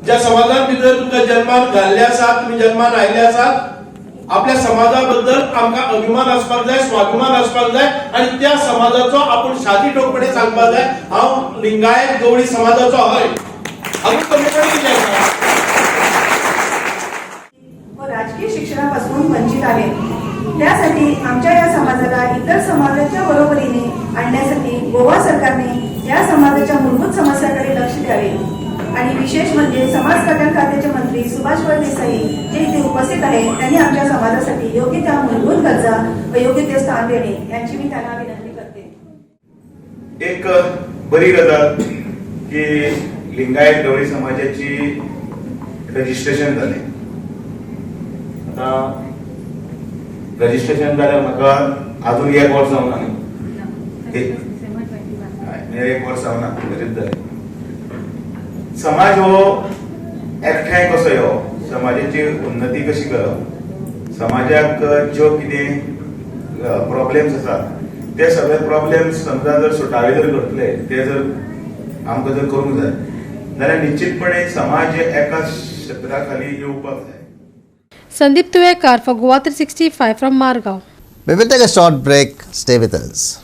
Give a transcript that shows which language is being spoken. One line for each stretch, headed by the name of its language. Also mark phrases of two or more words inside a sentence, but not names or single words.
Konkani: ज्या समाजा भितर तुमकां जन्मान घाल्ले आसात, तुम्ही जन्मान आयले आसात, आपल्या समाजा बद्दल आमकां अभिमान आसपाक जाय, स्वाभिमान आसपाक जाय आनी त्या समाजाचो आपण छाती ठोकपणे सांगपाक जाय हांव लिंगायत गवळी समाजाचो हय. आमी कमीपणी कितें आसा
Marathi: राजकीय शिक्षणापासून वंचित आहे. त्यासाठी आमच्या या समाजाला इतर समाजाच्या बरोबरीने आणण्यासाठी गोवा सरकारने या समाजाच्या मूलभूत समस्याकडे लक्ष द्यावे. आणि विशेष म्हणजे समाज कल्याण खात्याचे मंत्री सुभाष फळदेसाई जे इथे उपस्थित आहेत, त्यांनी आमच्या समाजासाठी योग्य त्या मूलभूत गरजा व योग्य ते स्थान देणे यांची मी त्यांना विनंती करते.
Konkani: एक बरी गजाल की लिंगायत गवळी समाजाची रजिस्ट्रेशन झाले. आता रजिस्ट्रेशन जाल्यार म्हाका अजून एक वर्स जावना न्ही, एक वर्स जावना बरेच जालें. समाज हो एकठांय कसो येवप, समाजाची उन्नती कशी करप, समाजाक ज्यो कितें प्रॉब्लेम्स आसात ते सगळे प्रॉब्लेम्स समजा जर सुटावे जर करतले, ते जर आमकां जर करूंक जाय जाल्यार निश्चितपणे समाज एका क्षेत्रा खाली येवपाक जाय.
English: Sandeep Tuekar for GOA 365 from Margao. We will take a short break. Stay with us.